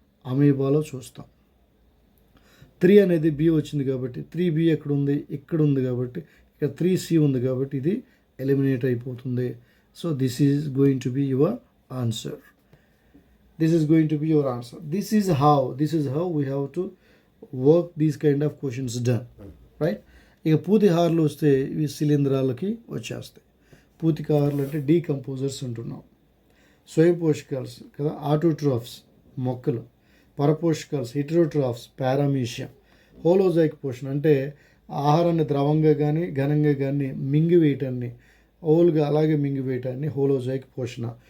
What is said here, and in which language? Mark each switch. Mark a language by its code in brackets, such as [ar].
[te] అమీబాలో చూస్తాం. 3 అనేది B వచ్చింది కాబట్టి 3B ఎక్కడ ఉంది? ఇక్కడ ఉంది కాబట్టి ఇక్కడ 3C ఉంది కాబట్టి ఇది ఎలిమినేట్ అయిపోతుంది. [en] So this is going to be your answer. This is how we have to work these kind of questions done, right? [te] ఇక పూతిహారులు వస్తే ఇవి శిలీంధ్రాలకి వచ్చేస్తాయి. పూతికాహారులు అంటే డీకంపోజర్స్ అంటున్నాం. స్వయం పోషకాలు కదా, ఆటోట్రాఫ్స్ మొక్కలు. పరపోషకాలు హెటెరోట్రాఫ్స్, పారామీషియం. హోలోజైక్ పోషణ అంటే ఆహారాన్ని ద్రవంగా కానీ ఘనంగా కానీ మింగివేయటాన్ని, ఓల్గా అలాగే మింగివేయటాన్ని హోలోజైక్ పోషణ.